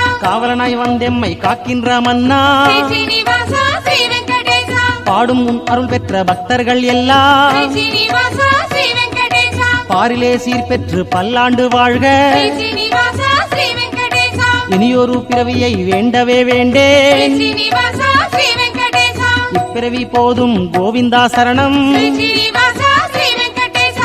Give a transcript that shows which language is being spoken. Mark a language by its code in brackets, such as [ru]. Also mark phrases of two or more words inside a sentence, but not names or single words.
[ta] காவலனாய் வந்தெம்மை காக்கின்ற மன்னா ஸ்ரீ ஸ்ரீனிவாசா ஸ்ரீ வெங்கடேசா பாடும் உன் அருள் பெற்ற பக்தர்கள் எல்லாம் ஸ்ரீ ஸ்ரீனிவாசா ஸ்ரீ வெங்கடேசா பாரிலே சீர் பெற்று பல்லாண்டு வாழ்க ஸ்ரீ ஸ்ரீனிவாசா ஸ்ரீ வெங்கடேசா இனியொரு பிறவியை வேண்டவே வேண்டேன். [te] శ్రీనివాస శ్రీ వెంకటేశ [ta] இப்பிறவி போதும் கோவிந்தா சரணம். [te] శ్రీనివాస శ్రీ వెంకటేశ